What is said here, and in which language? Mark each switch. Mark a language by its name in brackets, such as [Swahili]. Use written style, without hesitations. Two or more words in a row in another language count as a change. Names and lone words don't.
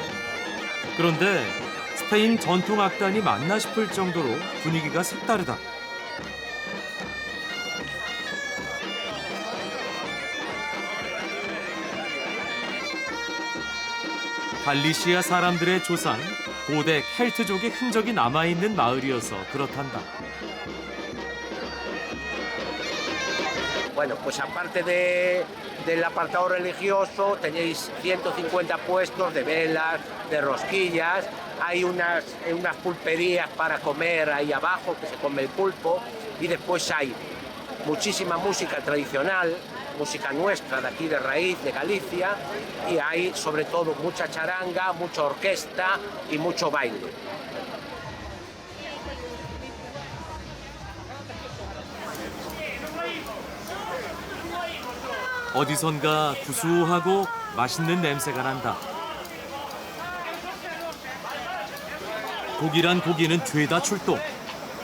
[Korean] 그런데 스페인 전통 악단이 맞나 싶을 정도로 분위기가 색다르다. 갈리시아 사람들의 조상, 고대 켈트족의 흔적이 남아있는 마을이어서 그렇단다. [Spanish] Bueno, pues aparte del apartado religioso, tenéis 150 puestos de velas, de rosquillas, hay unas pulperías para comer ahí abajo, que se come el pulpo, y después hay muchísima música tradicional, música nuestra de aquí de raíz, de Galicia, y hay sobre todo mucha charanga, mucha orquesta y mucho baile. [Korean] 어디선가 구수하고 맛있는 냄새가 난다. 고기란 고기는 죄다 출동.